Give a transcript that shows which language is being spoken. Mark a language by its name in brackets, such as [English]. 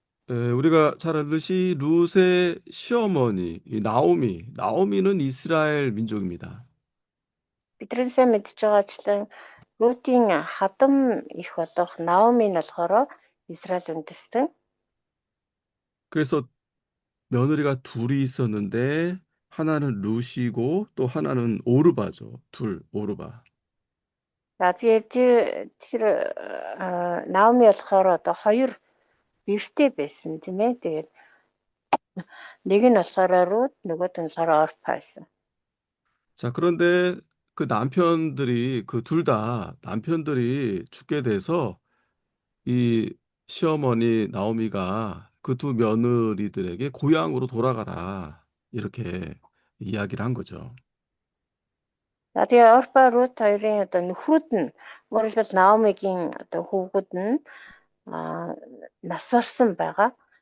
[Korean] 우리가 잘 알듯이 룻의 시어머니 이 나오미는 이스라엘 민족입니다. [Mongolian] Бидний сайн мэдж байгаачлан Рутийн хадам их болох Наоми нь болохоор Израиль үндэстэн. [Korean] 그래서 며느리가 둘이 있었는데 하나는 룻이고 또 하나는 오르바죠. 오르바. [Mongolian] За тэгээд тэр Наоми болохоор хоёр бэртэй байсан тийм ээ. Тэгээд нэг нь болохоор Рут, нөгөөт нь болохоор Орпа байсан. [Korean] 자, 그런데 그 남편들이 그 둘 다 남편들이 죽게 돼서 이 시어머니 나오미가 그 두 며느리들에게 고향으로 돌아가라 이렇게 이야기를 한 거죠. [Mongolian] За тэгээд Орпа, Рут хоёрын нөхрүүд нь өөрөлдвөл Наомигийн хүүгүүд нь нас барсан байгаа.